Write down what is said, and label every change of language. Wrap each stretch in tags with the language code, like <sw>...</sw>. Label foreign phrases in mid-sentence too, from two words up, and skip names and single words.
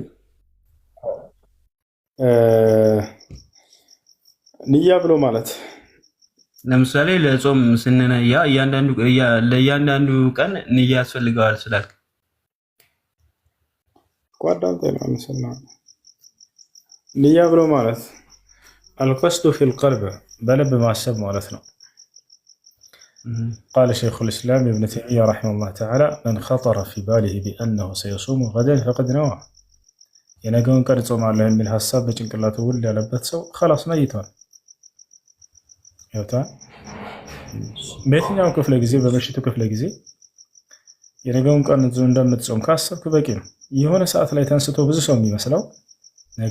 <am>ንያ ብሎ ማለት ለምሳሌ ለጾም ስንነያ ለእያንዳንዱ ቀን ንያ ያስፈልገዋል ስላልክ ቋዳም ተናንሰና ንያ ብሎ ማለት</am> <ar>القصد في القلب بلب</ar> <am>ማሰብ ማለት ነው።</am> <ar>قال شيخ الإسلام ابن تيمية رحمه الله تعالى من خطر في باله بأنه سيصوم غدا فقد نوى</ar> <am>የነገውን ቀን ጾማለሁ የሚል ሐሳብ በጭንቅላቱ ውል ያለበት ሰው</am> <ar>خلاص ነይቷል።</ar> <am>ያውታ በየትኛው ክፍለ ጊዜ በምሽቱ ክፍለ ጊዜ የነገውን ቀን እንደምትጾም ካሰብክ በቂ ነው። የሆነ ሰዓት ላይ ተንስቶ ብዙ ሰው የሚመስለው ነገ</am>